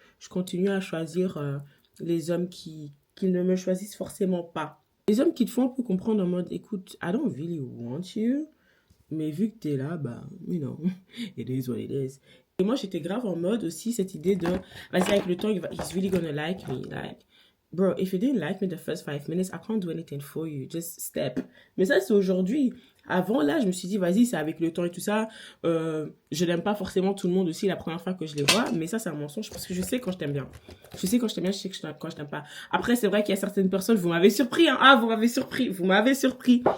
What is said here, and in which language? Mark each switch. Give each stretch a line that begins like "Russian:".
French: Je continue à choisir les hommes qui ne me choisissent forcément pas. Les hommes qui te font un peu comprendre en mode, écoute,
English: I don't really want you,
French: mais vu que t'es là, bah,
English: you know, it is what it is.
French: Et moi, j'étais grave en mode aussi, cette idée de, vas-y, avec le temps,
English: he's really gonna like me, like. Bro, if you didn't like me the first 5 minutes, I can't do anything for you. Just step.
French: Mais ça, c'est aujourd'hui. Avant, là, je me suis dit, vas-y, c'est avec le temps et tout ça. Je n'aime pas forcément tout le monde aussi la première fois que je les vois. Mais ça, c'est un mensonge parce que je sais quand je t'aime bien. Je sais quand je t'aime bien, je sais quand je t'aime pas. Après, c'est vrai qu'il y a certaines personnes, vous m'avez surpris, hein. Ah, vous m'avez surpris. Vous m'avez surpris.